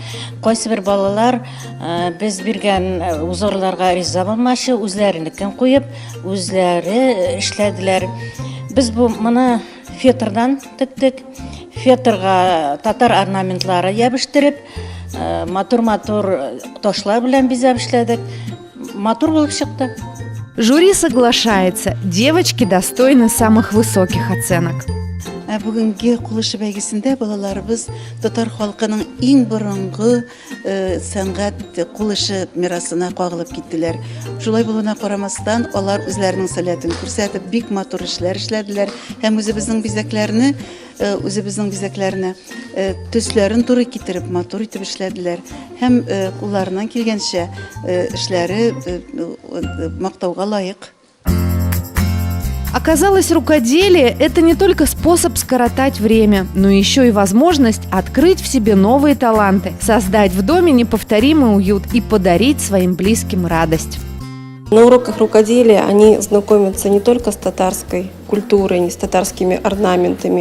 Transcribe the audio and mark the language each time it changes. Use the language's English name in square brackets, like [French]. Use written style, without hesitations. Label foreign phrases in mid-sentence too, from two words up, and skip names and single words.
[Tatar] Кайсы бер балалар без биргән узорларга риза булмашы, үзләренекен куеп, үзләре эшләделәр. Без моны фетрдан тиктек. Фетрга татар орнаментлары ябыштырып, матур ташлар белән бизәп эшләдек. Матур булып чыкты. [Russian] Жюри соглашается, девочки достойны самых высоких оценок. [Tatar] Бүгінгі кул эше бәйгесендә балаларыбыз татар халкының иң борынгы сәнгать кул эше мирасына кагылып киттеләр. Шулай булуына карамастан, алар үзләренең сәләтен күрсәтеп, бик матур эшләр эшләделәр һәм үзебезнең бизәкләрне төсләрен туры китереп, матур итеп эшләделәр. Һәм кулларыннан килгәнчә эшләре мактауга лаек. [Russian] Оказалось, рукоделие – это не только способ скоротать время, но еще и возможность открыть в себе новые таланты, создать в доме неповторимый уют и подарить своим близким радость. На уроках рукоделия они знакомятся не только с татарской культурой, не с татарскими орнаментами.